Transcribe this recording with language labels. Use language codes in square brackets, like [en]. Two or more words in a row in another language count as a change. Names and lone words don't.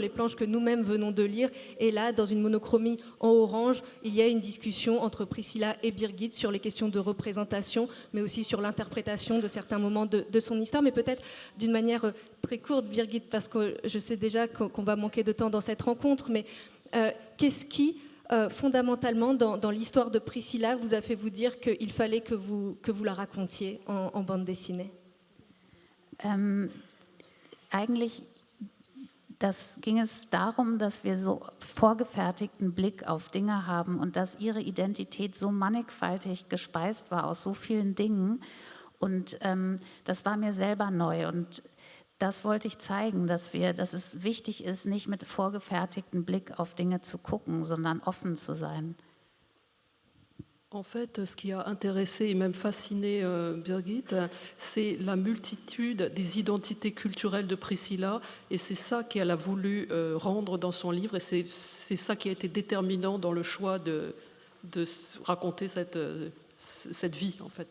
[fr] les planches que nous-mêmes venons de lire, et là, dans une monochromie en orange, il y a une discussion entre Priscilla et Birgit sur les questions de représentation, mais aussi sur l'interprétation de certains moments de son histoire, mais peut-être d'une manière très courte, Birgit, parce que je sais déjà qu'on va manquer de temps dans cette rencontre, mais qu'est-ce qui, fondamentalement, dans l'histoire de Priscilla, vous a fait vous dire qu'il fallait que vous la racontiez en bande dessinée? [de] Eigentlich ging es darum, dass wir so vorgefertigten Blick auf Dinge haben und dass ihre Identität so mannigfaltig gespeist war aus so vielen Dingen. Und das war mir selber neu, und das wollte ich zeigen, dass es wichtig ist, nicht mit vorgefertigtem Blick auf Dinge zu gucken, sondern offen zu sein. [fr] En fait, ce qui a intéressé et même fasciné Birgit, c'est la multitude des identités culturelles de Priscilla, et c'est ça qu'elle a voulu rendre dans son livre, et c'est ça qui a été déterminant dans le choix de raconter cette vie, en fait.